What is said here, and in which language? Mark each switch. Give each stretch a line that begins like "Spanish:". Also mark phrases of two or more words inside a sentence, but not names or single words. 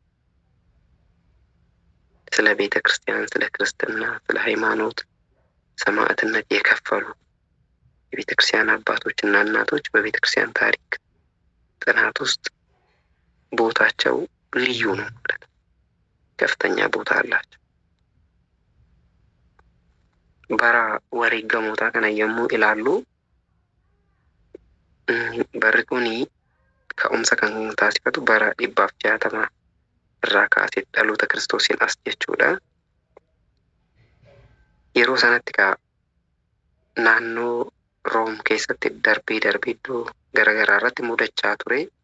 Amharic: ስለ ቤተ ክርስቲያን፣ ስለ ክርስትና፣ ስለ ሃይማኖት ሰማዕትነት የከፈሉ የቤተ ክርስቲያን አባቶችና እናቶች በቤተ ክርስቲያን ታሪክ ጥናት ውስጥ ቦታቸው ልዩ ነው ማለት ነው። ከፍተኛ ቦታ አላቸው።
Oromo: በራ wareegamoota kana yommuu ilaallu barri kuni ka'umsa kan taasifatu bara 160 irraa kaasee dhaloota Kiristoosiin as jechuudha. Yeroo sanatti naannoo Room keessatti darbee iddoo garaagaraa irratti mudachaa ture.